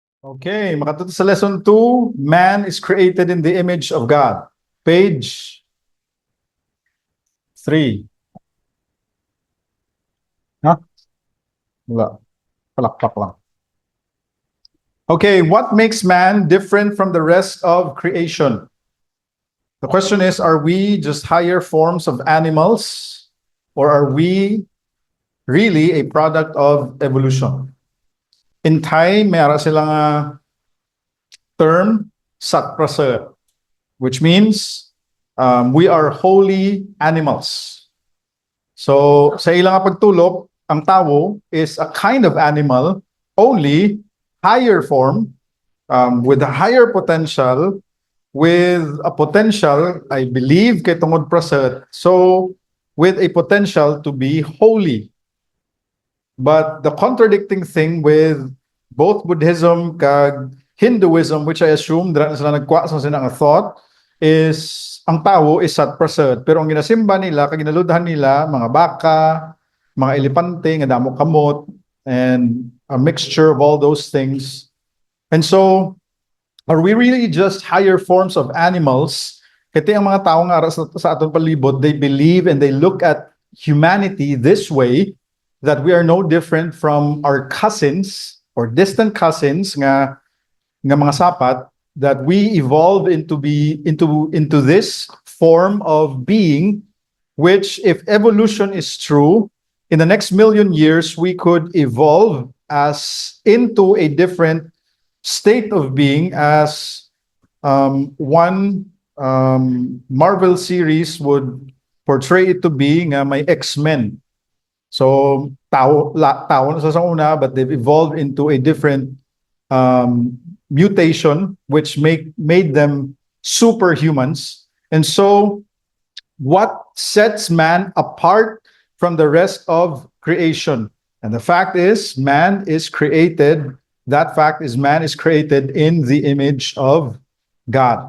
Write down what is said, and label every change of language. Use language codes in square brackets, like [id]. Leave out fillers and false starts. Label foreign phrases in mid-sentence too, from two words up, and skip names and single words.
[en] Okay, [hil] makatuto sa [en] lesson 2, man is created in the image of God. Page 3. [hil] Ha? Wala. Palakpak lang. [en] Okay, what makes man different from the rest of creation? The question is, are we just higher forms of animals, or are we really a product of evolution? In Thai, [tl] mayroon silang term, satprasa, [en] which means we are holy animals. So, [hil] sa ilang pagtulok, ang tao [en] is a kind of animal, only higher form, with a higher potential, with a potential, I believe, [hil] kay tungod praset, [en] so with a potential to be holy. But the contradicting thing with both Buddhism kag Hinduism, which I assume [hil] dira na sila nagkuha sa sinang [en] thought, is [hil] ang tao [en] is satprasad. [hil] Pero ang ginasimba nila, kag ginaludhan nila, mga baka, mga elepante, nga damo kamot, [en] and a mixture of all those things. And so, are we really just higher forms of animals? [hil] Kasi ang mga tao nga sa aton palibot, [en] they believe and they look at humanity this way, that we are no different from our cousins or distant cousins [hil] nga mga sapat, [en] that we evolve into this form of being, which, if evolution is true, in the next million years we could evolve as into a different state of being, as one Marvel series would portray it to be, [hil] nga may X-Men. So, tao na sa una, [en] but they've evolved into a different mutation, which made them superhumans. And so, what sets man apart from the rest of creation? And the fact is, man is created. That fact is, man is created in the image of God.